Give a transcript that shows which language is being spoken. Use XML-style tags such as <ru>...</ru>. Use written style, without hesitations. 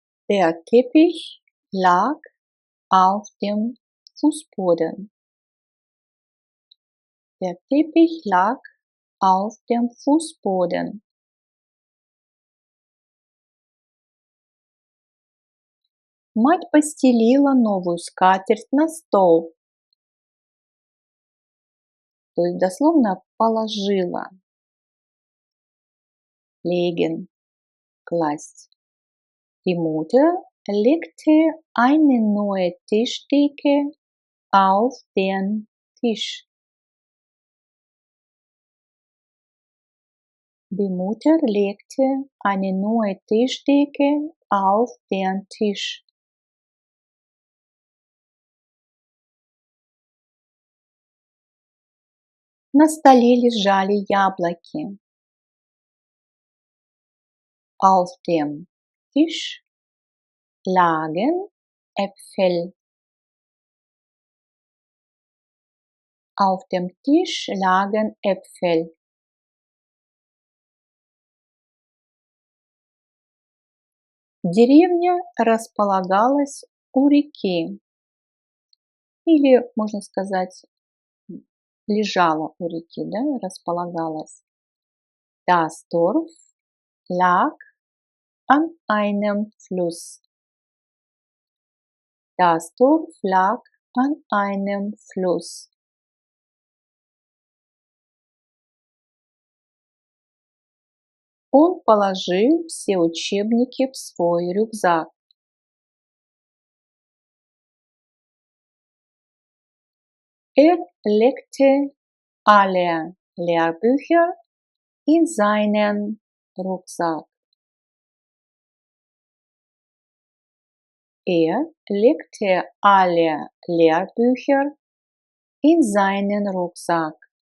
<de>Der Teppich lag auf dem Fußboden. Der Teppich lag auf dem Fußboden.</de> <ru>Мать постелила новую скатерть на стол. То есть дословно положила.</ru> <de>Legen, класть. Die Mutter legte eine neue Tischdecke auf den Tisch. Die Mutter legte eine neue Tischdecke auf den Tisch.</de> <ru>На столе лежали яблоки.</ru> <de>Auf dem Tisch lagen Äpfel. Auf dem Tisch lagen Äpfel.</de> <ru>Деревня располагалась у реки. Или, можно сказать, лежала у реки, да, располагалась.</ru> <de>Das Dorf lag an einem Fluss. Das Dorf lag an einem Fluss.</de> <ru>Он положил все учебники в свой рюкзак.</ru> <de>Er legte alle Lehrbücher in seinen Rucksack. Er legte alle Lehrbücher in seinen Rucksack.</de>